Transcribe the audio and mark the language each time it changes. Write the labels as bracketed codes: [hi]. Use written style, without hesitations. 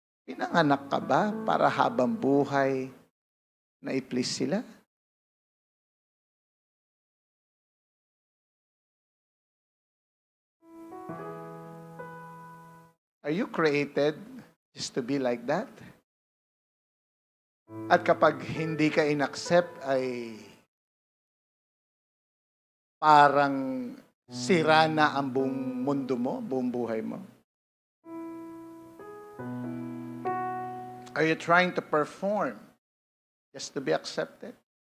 [tl] Pinanganak ka ba para habang buhay na i-please sila? [en] Are you created just to be like that? [tl] At kapag hindi ka in-accept ay parang sira na ang buong mundo mo, buong buhay mo? [en] Are you trying to perform just to be accepted?